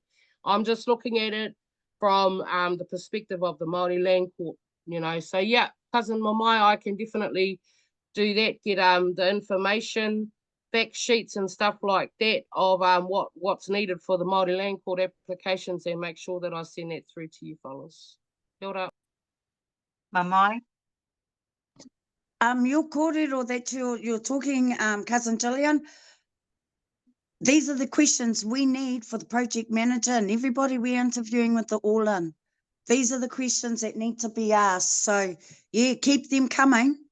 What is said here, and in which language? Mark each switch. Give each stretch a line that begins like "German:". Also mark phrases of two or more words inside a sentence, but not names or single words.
English: I'm just looking at it from the perspective of the Māori Land Court, you know. So yeah, cousin Mamai, I can definitely do that, get the information, fact sheets and stuff like that of what's needed for the Māori Land Court applications, and make sure that I send that through to you fellas.
Māori: Kia ora.
English: Mamai? Your kōrero that you're talking, cousin Gillian, these are the questions we need for the project manager and everybody we're interviewing with the all-in. These are the questions that need to be asked. So yeah, keep them coming.